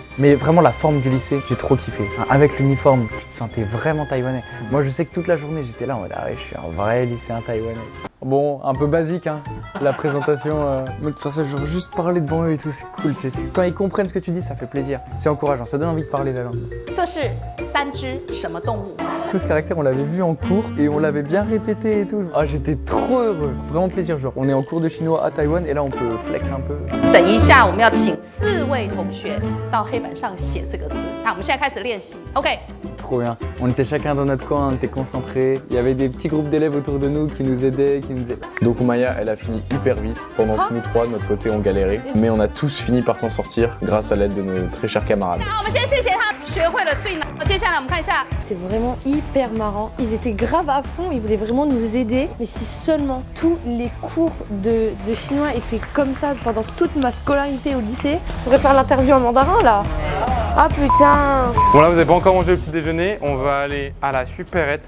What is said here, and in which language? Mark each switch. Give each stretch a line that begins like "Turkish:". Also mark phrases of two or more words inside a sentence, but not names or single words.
French: Mais vraiment la forme du lycée, j'ai trop kiffé. Enfin, avec l'uniforme, tu te sentais vraiment taïwanais. Moi je sais que toute la journée j'étais là en mode ah ouais, je suis un vrai lycéen taïwanais. Bon, un peu basique hein, la présentation. Mais de toute façon, genre juste parler devant eux et tout, c'est cool. Tu sais. Quand ils comprennent ce que tu dis, ça fait plaisir. C'est encourageant, ça donne envie de parler la langue.
Chinese: 这是三只什么动物？
French: Ce caractère, on l'avait vu en cours et on l'avait bien répété et tout. Ah, j'étais trop heureux, vraiment plaisir. Genre, on est en cours de chinois à Taïwan et là on peut flex un peu.
Chinese: 等一下，我们要请4位同学到黑板上写这个字。那我们现在开始练习。OK。
French: Trop bien. On était chacun dans notre coin, on était concentrés. Il y avait des petits groupes d'élèves autour de nous qui nous aidaient, qui nous disaient. Donc Maya, elle a fini hyper vite. Pendant que nous trois, de notre côté, on galérait. Mais on a tous fini par s'en sortir grâce à l'aide de nos très chers camarades.
Chinese: 好，我们先谢谢他学会了最难。接下来我们看一下
French: C'était vraiment hyper marrant. Ils étaient grave à fond, ils voulaient vraiment nous aider. Mais si seulement tous les cours de chinois étaient comme ça pendant toute ma scolarité au lycée, on pourrait faire l'interview en mandarin là. Ah putain. Bon là, vous n'avez pas encore mangé le petit déjeuner. On va aller à la supérette